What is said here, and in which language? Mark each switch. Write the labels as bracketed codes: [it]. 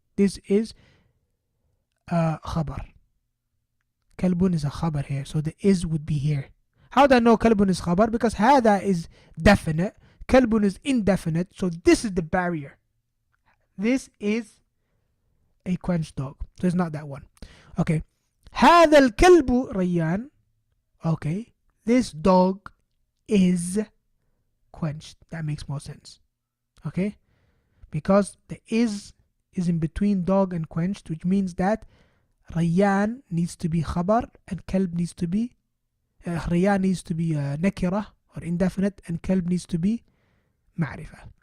[en] This is a khabar. كلب is a khabar here, so the is would be here. How do I know كلب is khabar? Because هذا is definite, كلب is indefinite, so this is the barrier. This is a quenched dog, so it's not that one. [ar] Okay, هذا الكلب ريان. [en] Okay, this dog is quenched. That makes more sense. Okay, because the is in between dog and quenched, which means that ريان needs to be khabar and كلب needs to be ريان needs to be nakira or indefinite, and كلب needs to be معرفة.